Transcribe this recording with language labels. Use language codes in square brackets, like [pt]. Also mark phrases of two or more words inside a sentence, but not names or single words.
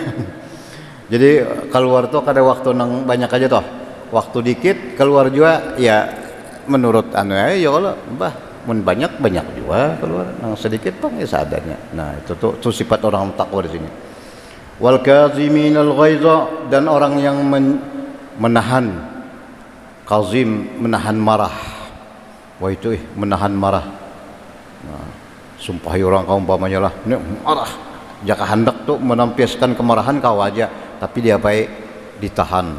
[bjn] Jadi keluar tuh kada waktu nang banyak aja toh, waktu dikit keluar juga ya menurut anu ya kalau bah mun banyak juga keluar, nang sedikit bang ya seadanya. [id] Nah itu tuh sifat orang takwa di sini. [ar] والكاظمين الغيظ, [id] dan orang yang menahan, kazim menahan marah. Wah itu menahan marah. Nah, sumpahi orang kaum umpamanya lah ini marah, jika hendak tuh melampiaskan kemarahan kau aja, tapi dia baik ditahan.